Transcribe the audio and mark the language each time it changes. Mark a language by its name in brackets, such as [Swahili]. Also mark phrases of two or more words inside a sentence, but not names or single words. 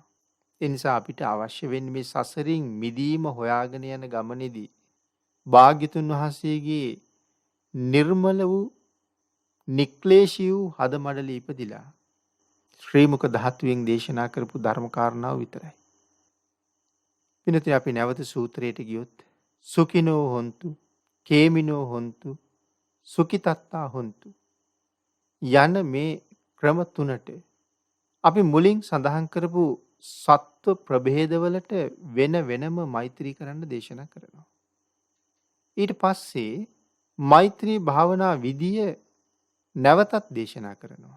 [Sinhala] ඒ නිසා අපිට අවශ්‍ය වෙන්නේ මේ සසරින් මිදීම හොයාගෙන යන ගමනේදී භාග්‍යතුන් වහන්සේගේ නිර්මල වූ නික්ලේශී වූ හද මඩල ඉපදිලා ශ්‍රී මුක ධාතුවෙන් දේශනා කරපු ධර්ම කාරණාව විතරයි. පිනතින් අපි නැවත සූත්‍රයට ගියොත් [Pali] සුඛිනෝ හොන්තු, කේමිනෝ හොන්තු, සුඛිතත්තා හොන්තු [Sinhala] යන මේ ක්‍රම තුනට අපි මුලින් සඳහන් කරපු සත්ව ප්‍රභේදවලට වෙන වෙනම මෛත්‍රී කරන්න දේශනා කරනවා. ඊට පස්සේ මෛත්‍රී භාවනා විදිය නැවතත් දේශනා කරනවා.